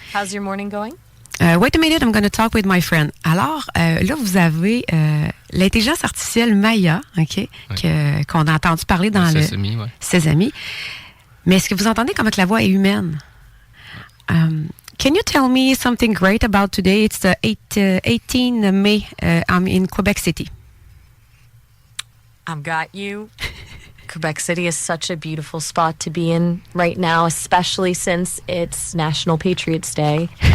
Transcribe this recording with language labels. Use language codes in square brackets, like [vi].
[en] How's your morning going? Wait a minute, I'm going to talk with my friend. [fr] Alors, là, vous avez l'intelligence artificielle Maya, OK, qu'on a entendu parler dans le Sesame. Mais est-ce que vous entendez comment que la voix est humaine? [en] Can you tell me something great about today? It's the 18 May. I'm in Quebec City. I've got you. Quebec City is such a beautiful spot to be in right now, especially since it's National Patriots Day.